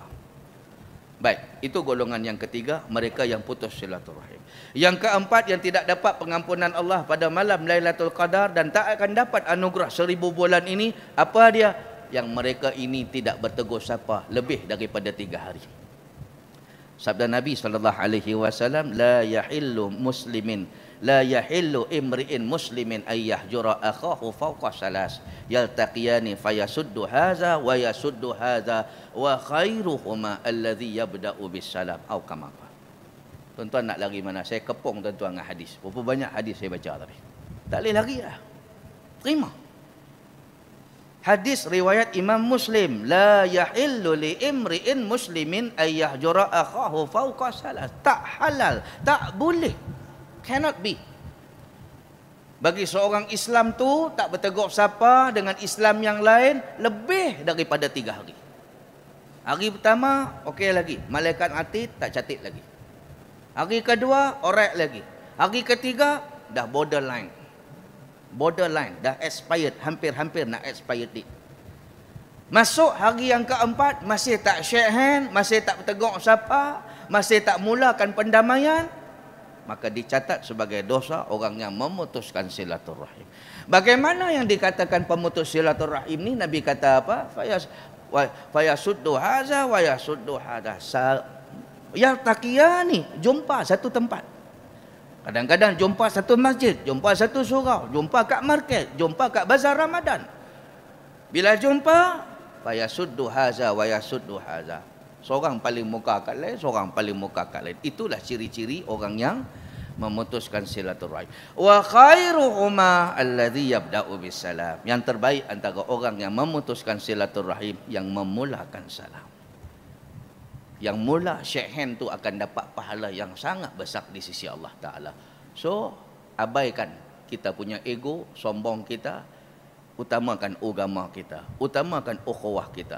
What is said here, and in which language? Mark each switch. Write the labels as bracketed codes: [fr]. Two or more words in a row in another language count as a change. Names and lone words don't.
[ms] Baik, itu golongan yang ketiga, mereka yang putus silaturrahim. Yang keempat, yang tidak dapat pengampunan Allah pada malam Lailatul Qadar dan tak akan dapat anugerah 1000 bulan ini, apa dia? Yang mereka ini tidak bertegur sapa lebih daripada 3 hari. Sabda Nabi SAW, [ar] لا يحل مسلم، لا يحل لامرئ مسلم أن يهجر أخاه فوق ثلاث يلتقيان فيصد هذا ويصد هذا وخيرهما الذي يبدأ بالسلام atau kama. [ms] Tuan-tuan nak lari mana? Saya kepung tuan-tuan dengan hadis. Berapa banyak hadis saya baca tadi. Tak boleh lari lah. Terima. Hadis riwayat [ar] Imam Muslim, لا يحل لامرئ مسلم أن يهجر أخاه فوق ثلاث. [ms] Tak halal, tak boleh, [en] cannot be. [ms] Bagi seorang Islam tu tak bertegur sapa dengan Islam yang lain lebih daripada 3 hari. Hari pertama okey lagi, malaikat atid tak catit lagi. Hari kedua orek lagi. Hari ketiga dah borderline, dah expired, hampir-hampir nak [en] expired date. [ms] Masuk hari yang keempat masih tak [en] shake hand, [ms] masih tak bertegur sapa, masih tak mulakan pendamaian, maka dicatat sebagai dosa orang yang memutuskan silaturahim. Bagaimana yang dikatakan pemutus silaturahim ni? Nabi kata apa? [ar] فيصد هذا ويصد هذا. يلتقيان, [ms] jumpa satu tempat. Kadang-kadang jumpa satu masjid, jumpa satu surau, jumpa kat market, jumpa kat bazar Ramadan. Bila jumpa, [ar] فيصد هذا ويصد هذا. [ms] Seorang paling muka kat lain, seorang paling muka kat lain. Itulah ciri-ciri orang yang memutuskan silaturahim. [ar] وخيرهما الذي يبدأ بالسلام. [ms] Yang terbaik antara orang yang memutuskan silaturahim yang memulakan salam. Yang mula [en] shake hand [ms] tu akan dapat pahala yang sangat besar di sisi Allah Ta'ala. So, abaikan kita punya ego, sombong kita, utamakan agama kita, utamakan ukhuwah kita.